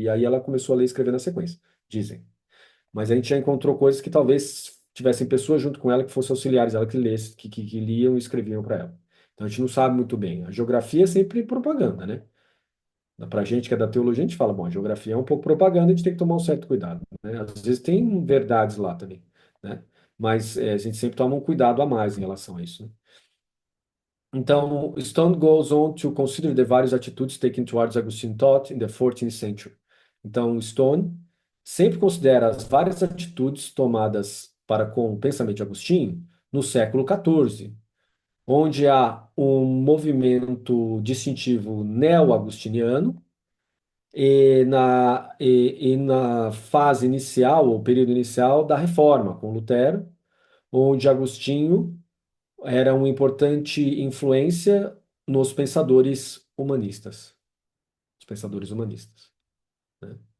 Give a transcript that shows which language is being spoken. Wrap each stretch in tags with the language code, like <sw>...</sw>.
<pt>E aí ela começou a ler e escrever na sequência, dizem. Mas a gente já encontrou coisas que talvez tivessem pessoas junto com ela que fossem auxiliares dela que liam e escreviam para ela. Então a gente não sabe muito bem. A geografia é sempre propaganda, né? Para a gente que é da teologia, a gente fala, bom, a geografia é um pouco propaganda, a gente tem que tomar um certo cuidado, né? Às vezes tem verdades lá também, né? Mas a gente sempre toma um cuidado a mais em relação a isso, né?</pt> <en>Então, Stone goes on to consider the various attitudes taken towards Augustine thought in the 14th century.</en> <pt>Então, Stone sempre considera as várias atitudes tomadas para com o pensamento de Agostinho no século XIV, onde há um movimento distintivo neo-agostiniano e na fase inicial, ou período inicial da Reforma, com Lutero, onde Agostinho era uma importante influência nos pensadores humanistas, os pensadores humanistas, né?</pt>